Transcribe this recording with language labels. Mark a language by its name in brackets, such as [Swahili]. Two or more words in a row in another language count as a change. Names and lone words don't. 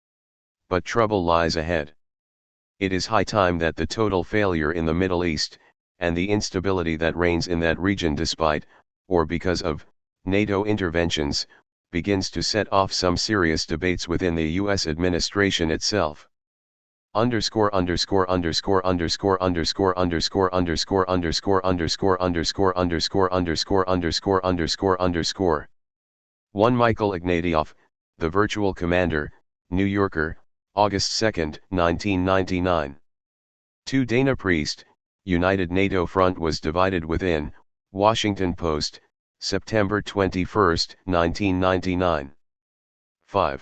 [English] But trouble lies ahead. It is high time that the total failure in the Middle East, and the instability that reigns in that region despite, or because of, NATO interventions, begins to set off some serious debates within the U.S. administration itself. Underscore underscore underscore underscore underscore underscore underscore underscore underscore underscore underscore underscore underscore underscore underscore 1 Michael Ignatieff, The Virtual Commander, New Yorker, August 2, 1999. 2 Dana Priest, United NATO Front was divided within, Washington Post, September 21, 1999. 5.